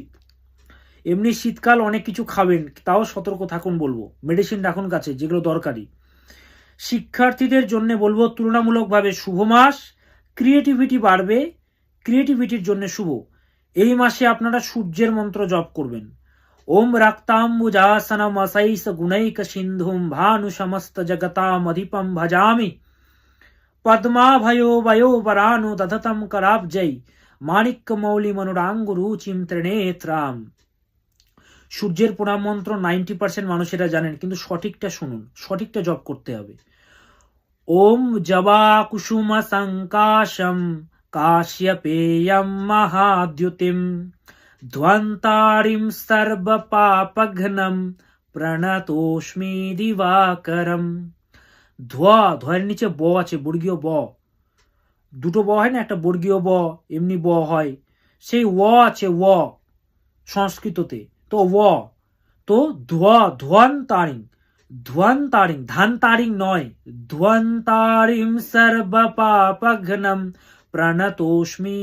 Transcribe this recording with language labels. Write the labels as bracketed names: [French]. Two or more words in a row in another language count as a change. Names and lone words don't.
[Bangla] এমনি শীতকাল অনেক কিছু খাবেন, তাও সতর্ক থাকুন বলবো। মেডিসিন রাখুন কাছে যেগুলো দরকারি। শিক্ষার্থীদের জন্য বলবো তুলনামূলকভাবে শুভ মাস। ক্রিয়েটিভিটি বাড়বে, ক্রিয়েটিভিটির জন্য শুভ। এই মাসে আপনারা সূর্যের মন্ত্র জপ করবেন। [Sanskrit] ওম রক্তাম্বুজাসনম অশৈষ গুণৈক সিন্ধুম ভানু সমস্ত জগতাম অধিপম ভজামি পদ্মাভয়ো বয়ো বরানো দধতম করাব্জৈ মাণিক্য মৌলি মনুরাঙ্গুরুচিম ত্রিনেত্রাম। [Bangla] সূর্যের প্রণাম মন্ত্র 90% মানুষেরা জানেন, কিন্তু সঠিকটা শুনুন, সঠিকটা জপ করতে হবে। [Sanskrit] ওম জবা কুসুম সংকাশম কাশ্যপেয়ম মহাদ্যুতিম ধ্বন্তারিম সর্বপাপঘ্নম প্রণতোস্মি দিবাকরম। [Bangla] ধোয়ের নিচে ব আছে, বর্গীয় ব, দুটো ব হয় না, একটা বর্গীয় ব, এমনি ব হয়, সেই ও আছে ও সংস্কৃততে, তো ও তো ধ্বন্তারিং, ধান তারিং নয়, [Sanskrit] ধ্বন্তারিম সর্বপাপঘ্নম প্রণতোস্মি দিবাকরম।